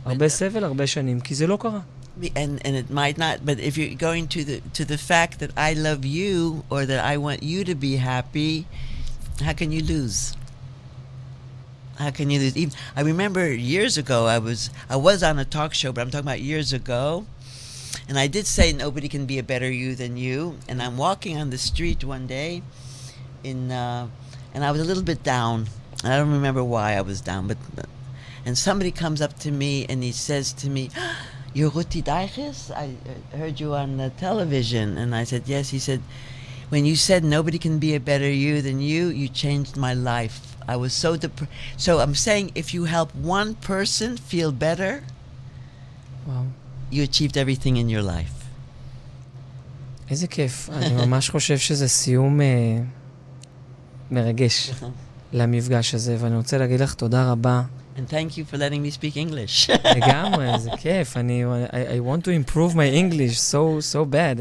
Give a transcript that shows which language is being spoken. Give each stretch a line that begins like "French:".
Hebrew: הרבה סבל, הרבה שנים, כי זה לא קרה.
English: And it might not, but if you're going to the fact that I love you, or that I want you to be happy, how can you lose? How can you lose? Even, I remember years ago, I was on a talk show, but I'm talking about years ago, and I did say nobody can be a better you than you. And I'm walking on the street one day, and I was a little bit down. I don't remember why I was down, and somebody comes up to me and he says to me, "You're Routi Deichis? I heard you on the television." And I said, "Yes." He said, "When you said nobody can be a better you than you, you changed my life. I was so depressed." So I'm saying, if you help one person feel better, wow, you achieved everything in your life.
Hebrew: איזה כיף. אני ממש חושב שזה סיום מרגש למפגש הזה, ואני רוצה להגיד לך תודה רבה.
English: And thank you for letting me speak English.
Hebrew: לגמרי, זה כיף.
English: I want to improve my English so bad.